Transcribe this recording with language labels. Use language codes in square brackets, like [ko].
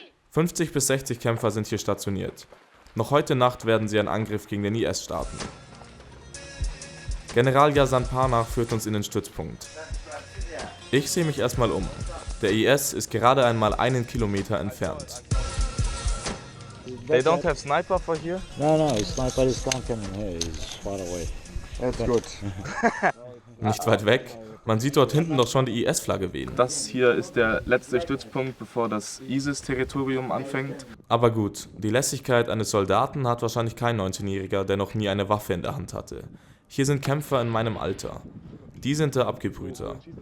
[de] 50 bis 60 Kämpfer sind hier stationiert. Noch heute Nacht werden sie einen Angriff gegen den IS starten. General Yazan Panah führt uns in den Stützpunkt. Ich sehe mich erstmal um. Der IS ist gerade einmal 1 Kilometer entfernt. [en] They don't have sniper for here? No, sniper is not coming here. It's far away. That's good. [de] Nicht weit weg. Man sieht dort hinten doch schon die IS-Flagge wehen. Das hier ist der letzte Stützpunkt, bevor das ISIS-Territorium anfängt. Aber gut, die Lässigkeit eines Soldaten hat wahrscheinlich kein 19-Jähriger, der noch nie eine Waffe in der Hand hatte. Hier sind Kämpfer in meinem Alter. Die sind der Abgebrühter.